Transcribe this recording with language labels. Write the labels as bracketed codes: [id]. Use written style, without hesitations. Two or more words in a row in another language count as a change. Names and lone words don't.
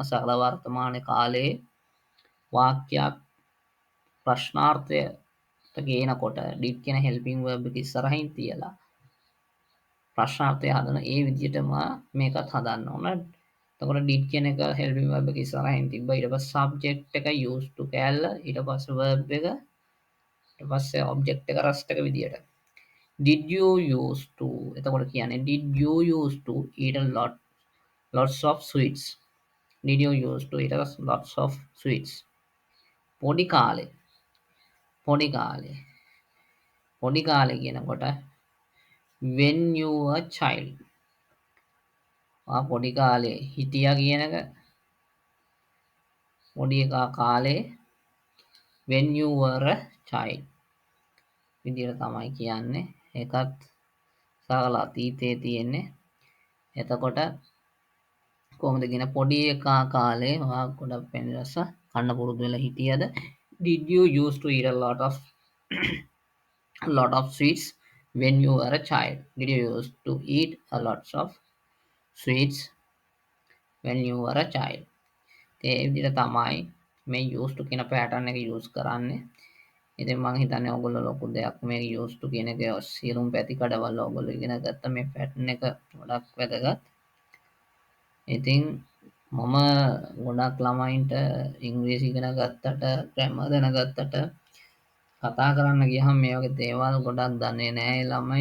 [si] සරල වර්තමාන කාලයේ වාක්‍යයක් ප්‍රශ්නාර්ථයට ගේනකොට did කියන [en] helping verb [si] එක ඉස්සරහින් තියලා ප්‍රශ්නාර්ථය හදන ඒ විදිහටම මේකත් හදන්න ඕන. එතකොට did කියන එක [en] helping verb [si] එක ඉස්සරහින් තිබ්බා. ඊට පස්සේ subject එක [en] used to [si] කෑල්ල. ඊට පස්සේ verb එක. ඊට පස්සේ object එක rest එක විදිහට. [en] Did you used to [si] එතකොට කියන්නේ [en] did you used to eat a lots of sweets. Did you used to eat lots of sweets. [si] පොඩි කාලේ පොඩි කාලේ පොඩි කාලේ කියනකොට [en] when you were child. [si] පොඩි කාලේ හිටියා කියන එක පොඩි එකා කාලේ [en] when you were a child [si] විදිහට තමයි කියන්නේ. ඒකත් සරල අතීතයේ තියෙන්නේ. එතකොට කොහොමද කියන පොඩි එකා කාලේ ඔයා ගොඩක් පැණි රස කන්න පුරුදු වෙලා හිටියද? [en] Did you used to eat a lot of sweets when you were a child? Did you used to eat a lots of sweets when you were a child. [si] ඒ විදිහට තමයි මේ [en] used to [si] කියන pattern එක use කරන්නේ. ඉතින් මම හිතන්නේ ඔයගොල්ලෝ ලොකු දෙයක් මේ [en] used to [si] කියන එකේ සියලුම පැති කඩවල ඔයගොල්ලෝ ඉගෙන ගත්ත මේ pattern එක ගොඩක් වැදගත්. ඉතින් මම ගොඩක් ළමයින්ට ඉංග්‍රීසි ඉගෙන ගත්තට ග්‍රැමර් දැනගත්තට කතා කරන්න ගියහම මේ වගේ දේවල් ගොඩක් දන්නේ නැහැ ඒ ළමයි.